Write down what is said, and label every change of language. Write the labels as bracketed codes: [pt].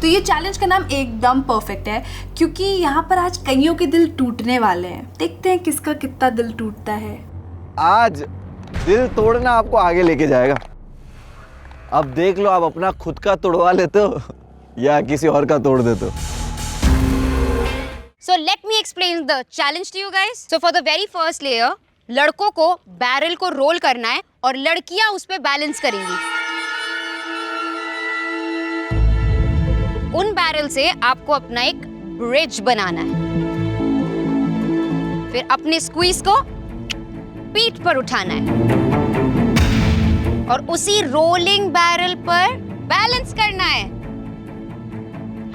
[hi] तो ये चैलेंज का नाम एकदम परफेक्ट है, क्योंकि यहाँ पर आज कईयों के दिल टूटने वाले हैं। देखते हैं किसका कितना दिल टूटता है। आज दिल तोड़ना आपको आगे लेके जाएगा। अब देख लो, आप अपना खुद का तोड़वा लेते हो या किसी और का तोड़ देते हो। [en] So let me explain the challenge to you guys. So for the very first layer, [hi] लड़कों को बैरल को रोल करना है और लड़कियां उस पे बैलेंस करेंगी। उन बैरल से आपको अपना एक ब्रिज बनाना है। फिर अपने स्क्वीज को पीठ पर उठाना है और उसी रोलिंग बैरल पर बैलेंस करना है।